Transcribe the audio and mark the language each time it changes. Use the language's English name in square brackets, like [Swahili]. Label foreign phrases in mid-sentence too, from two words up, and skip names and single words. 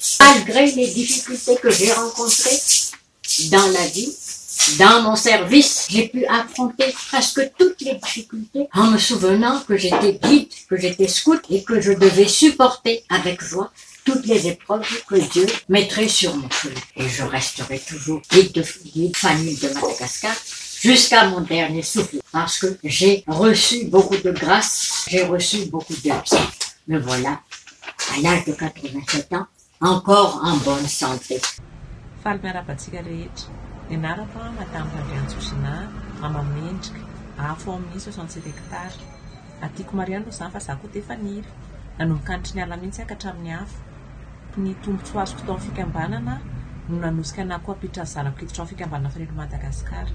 [French] Malgré les difficultés que j'ai rencontrées dans la vie, dans mon service, j'ai pu affronter presque toutes les difficultés en me souvenant que j'étais guide, que j'étais scout et que je devais supporter avec joie toutes les épreuves que Dieu mettrait sur mon chemin. Et je resterai toujours guide Fanny de Madagascar jusqu'à mon dernier souffle, parce que j'ai reçu beaucoup de grâce, j'ai reçu beaucoup d'aide. Me voilà, à l'âge de 87 ans, encore en bonne santé. [Malagasy] Nianarako Madame Mama Mendrika, afo amin'ny 67 hectare. Atiako mariana aloha zany fa za koa defa niry. Nanomboka andry ny ala mihitsy aky hatramin'ny afo. Ny tombontsoa azoko tao amin'ny fikambanana no nanosika anahy koa hampiditra ny zanako hiditra amin'ny fikambanana Fanilo Madagasikara.